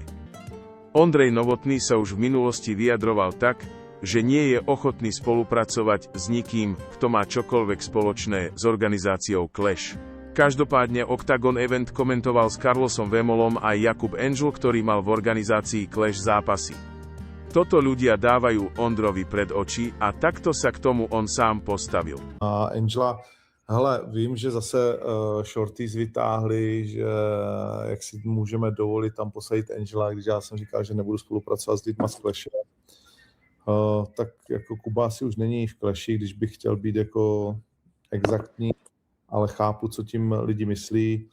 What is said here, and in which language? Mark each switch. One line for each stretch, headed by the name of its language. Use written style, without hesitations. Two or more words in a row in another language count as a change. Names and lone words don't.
Slovak: Ondrej Novotný sa už v minulosti vyjadroval tak, že nie je ochotný spolupracovať s nikým, kto má čokoľvek spoločné s organizáciou Clash. Každopádne Octagon event komentoval s Carlosom Vemolom aj Jakub Angel, ktorý mal v organizácii Clash zápasy. Toto ľudia dávajú Ondrovi pred oči a takto sa k tomu on sám postavil.
Czech: A Angela, hele, vím, že zase Shorties vytáhli, že jak si můžeme dovolit tam posadit Angela, když já jsem říkal, že nebudu spolupracovat s lidma z Clashe. Tak jako Kuba asi už není v Clashi, když bych chtěl být jako exaktní, ale chápu, co tím lidi myslí.